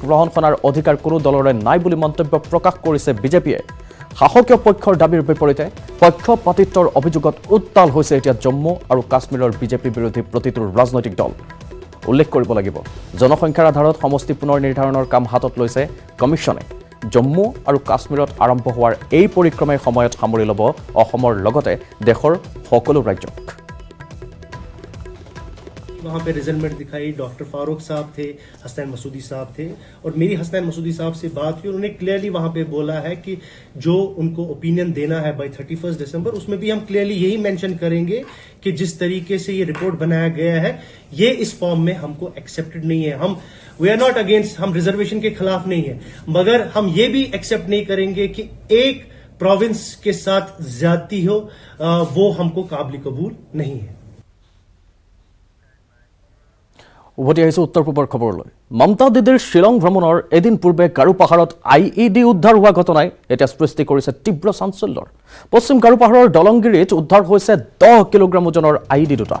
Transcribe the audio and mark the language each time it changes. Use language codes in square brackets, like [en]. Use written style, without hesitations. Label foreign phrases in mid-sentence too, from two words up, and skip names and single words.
[as] গ্ৰহণ কৰাৰ অধিকাৰ কোনো দলৰে নাই বুলি মন্তব্য প্ৰকাশ কৰিছে বিজেপিয়ে শাসকীয় পক্ষৰ দাবীৰ বিপৰীতে পক্ষপাতিত্বৰ অভিযোগত উত্তাল হৈছে এতিয়া জম্মু আৰু কাশ্মীৰৰ বিজেপি বিৰোধী প্ৰতিটো ৰাজনৈতিক দল উল্লেখ কৰিব লাগিব জনসংখ্যাৰ আধাৰত সমষ্টি পুনৰ নিৰ্ধাৰণৰ কাম হাতত লৈছে কমিছনে জম্মু আৰু কাশ্মীৰত আৰম্ভ হোৱাৰ এই পৰিক্ৰমাই সময়ত সামৰি ল'ব অসমৰ লগতে দেশৰ সকলো ৰাজ্যক। [hi] वहाँ पे रिजल्टमेंट दिखाई, डॉक्टर फारूक साहब थे, हसनैन मसूदी साहब थे, और मेरी हसनैन मसूदी साहब से बात हुई। उन्होंने क्लियरली वहाँ पे बोला है कि जो उनको ओपिनियन देना है बाय 31 दिसंबर, उसमें भी हम क्लियरली यही मेंशन करेंगे कि जिस तरीके से ये रिपोर्ट बनाया गया है ये इस फॉर्म में हमको एक्सेप्टेड नहीं है। हम [en] we are not against, [hi] हम रिजर्वेशन के खिलाफ नहीं है, मगर हम ये भी एक्सेप्ट नहीं करेंगे कि एक प्रोविंस के साथ ज्यादती हो, वो हमको काबिल कबूल नहीं है। [as] উভতি আহিছোঁ উত্তৰ পূবৰ খবৰলৈ। মমতা দিদিৰ শ্বিলং ভ্ৰমণৰ এদিন পূৰ্বে গাৰো পাহাৰত IED উদ্ধাৰ হোৱা ঘটনাই এতিয়া সৃষ্টি কৰিছে তীব্ৰ চাঞ্চল্যৰ। পশ্চিম গাৰো পাহাৰৰ দলংগিৰিত উদ্ধাৰ হৈছে 10 কিলোগ্ৰাম ওজনৰ IED দুটা।